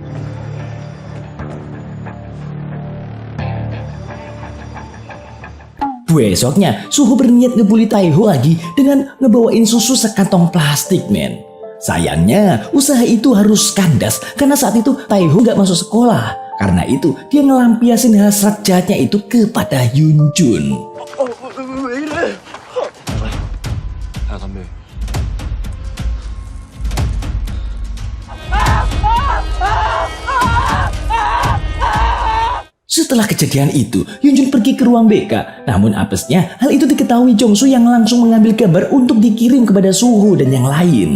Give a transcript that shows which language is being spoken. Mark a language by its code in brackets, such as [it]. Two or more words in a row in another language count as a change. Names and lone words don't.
[id] Besoknya Suho berniat ngebully Taeho lagi dengan ngebawain susu sekantong plastik, men. Sayangnya usaha itu harus kandas karena saat itu Taeho gak masuk sekolah. Karena itu dia ngelampiasin hasrat jahatnya itu kepada Yunjun. [ko] 왜 이래? 야 담배. [id] Setelah kejadian itu, Yunjun pergi ke ruang BK. Namun apesnya, hal itu diketahui Jongsu yang langsung mengambil gambar untuk dikirim kepada Suho dan yang lain.